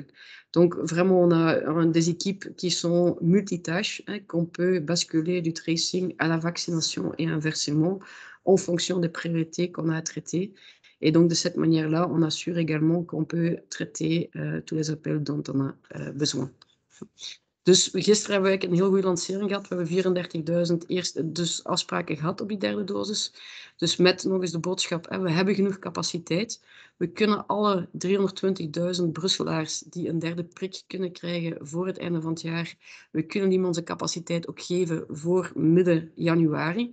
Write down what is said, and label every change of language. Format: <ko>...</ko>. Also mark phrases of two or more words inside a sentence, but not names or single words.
<fr>Donc vraiment on a des équipes qui sont multitâches, qu'on peut basculer du tracing à la vaccination et inversement en fonction des priorités qu'on a à traiter. Et donc de cette manière-là, on assure également qu'on peut traiter tous les appels dont on a besoin.</fr> <nl>Dus gisteren hebben we een heel goede lancering gehad. We hebben 34.000 dus afspraken gehad op die derde dosis. Dus met nog eens de boodschap, we hebben genoeg capaciteit. We kunnen alle 320.000 Brusselaars die een derde prik kunnen krijgen voor het einde van het jaar, we kunnen die onze capaciteit ook geven voor midden januari.</nl>